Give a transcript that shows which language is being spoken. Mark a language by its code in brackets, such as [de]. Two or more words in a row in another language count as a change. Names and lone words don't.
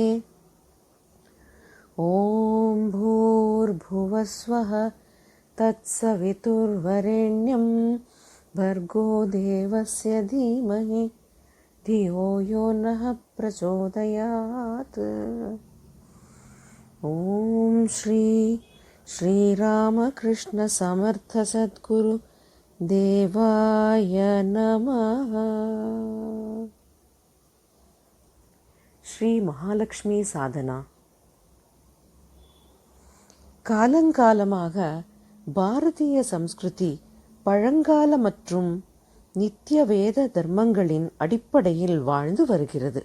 [sa] ॐ भूर्भुवस्वः तत्सवितुर्वरेण्यं भर्गो देवस्य धीमहि धियो यो नः प्रचोदयात्. ॐ श्री श्रीरामकृष्ण समर्थ सद्गुरु देवाय नमः. [ta] ஸ்ரீ மகாலட்சுமி சாதனா. காலங்காலமாக பாரதிய சம்ஸ்கிருதி பழங்கால மற்றும் நித்திய வேத தர்மங்களின் அடிப்படையில் வாழ்ந்து வருகிறது.